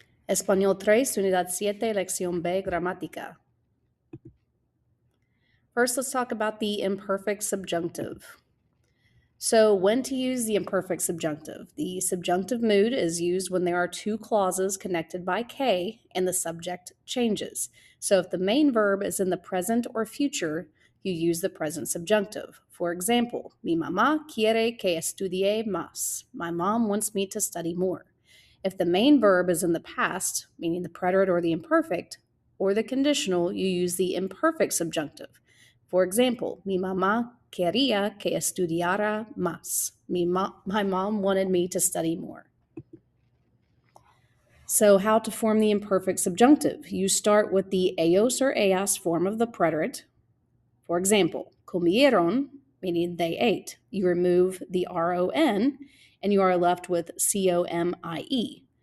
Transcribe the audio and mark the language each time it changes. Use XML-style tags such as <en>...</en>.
<es>Español 3, Unidad 7, Lección B, Gramática.</es> <en>First, let's talk about the imperfect subjunctive. So, when to use the imperfect subjunctive? The subjunctive mood is used when there are two clauses connected by K and the subject changes. So, if the main verb is in the present or future, you use the present subjunctive. For example,</en> <es>mi mamá quiere que estudie más.</es> <en>My mom wants me to study more. If the main verb is in the past, meaning the preterite or the imperfect, or the conditional, you use the imperfect subjunctive. For example,</en> <es>mi mamá quería que estudiara más.</es> <en>My mom wanted me to study more. So, how to form the imperfect subjunctive? You start with the ellos or ellas form of the preterite. For example, comieron, meaning they ate. You remove the ron and you are left with comie.</en>